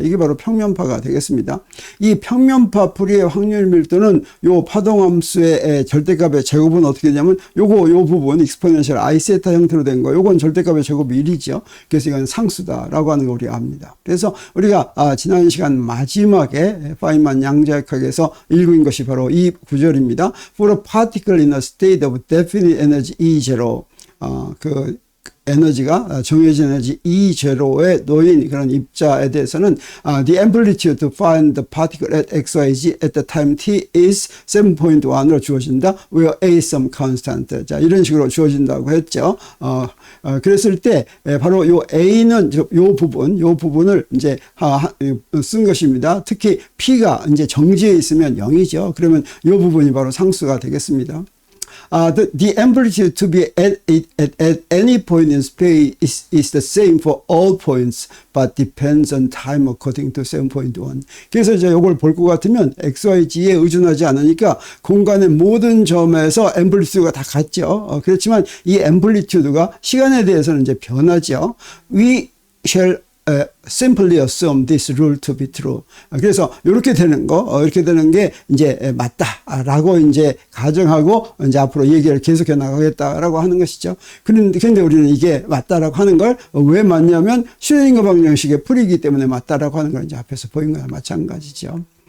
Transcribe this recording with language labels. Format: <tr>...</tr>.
<ko>이게 바로 평면파가 되겠습니다. 이 평면파 풀이의 확률 밀도는 요 파동함수의 절대값의 제곱은 어떻게 되냐면 요 부분 익스포넨셜 I 세타 형태로 된 거 요건 절대값의 제곱이 1이죠. 그래서 이건 상수다라고 하는 걸 우리가 압니다. 그래서 우리가 지난 시간 마지막에 파인만 양자역학에서 읽은 것이 바로 이 구절입니다.</ko> <en>For a particle in a state of definite energy E0</en> <ko>그 에너지가 정해진 에너지 E0에 놓인 그런 입자에 대해서는</ko> <en>the amplitude to find the particle at XYZ at the time T is</en> <ko>7.1으로 주어진다.</ko> <en>where A is some constant.</en> <ko>자, 이런 식으로 주어진다고 했죠. 그랬을 때 바로 요 A는 요 부분을 이제 쓴 것입니다. 특히 P가 이제 정지에 있으면 0이죠. 그러면 요 부분이 바로 상수가 되겠습니다.</ko> <en>The amplitude to be at any point in space is the same for all points, but depends on time according to 7.1.</en> <ko>그래서 이제 이걸 볼 것 같으면 XYZ에 의존하지 않으니까 공간의 모든 점에서 앰플리튜드가 다 같죠. 그렇지만 이 앰플리튜드가 시간에 대해서는 이제 변하죠.</ko> <en>We shall simply assume this rule to be true.</en> <ko>그래서 이렇게 되는 게 이제 맞다라고 이제 가정하고 이제 앞으로 얘기를 계속해 나가겠다라고 하는 것이죠. 그런데 우리는 이게 맞다라고 하는 걸 왜 맞냐면 슈레딩거 방정식의 풀이기 때문에 맞다라고 하는 걸 이제 앞에서 보인 거나 마찬가지죠.</ko>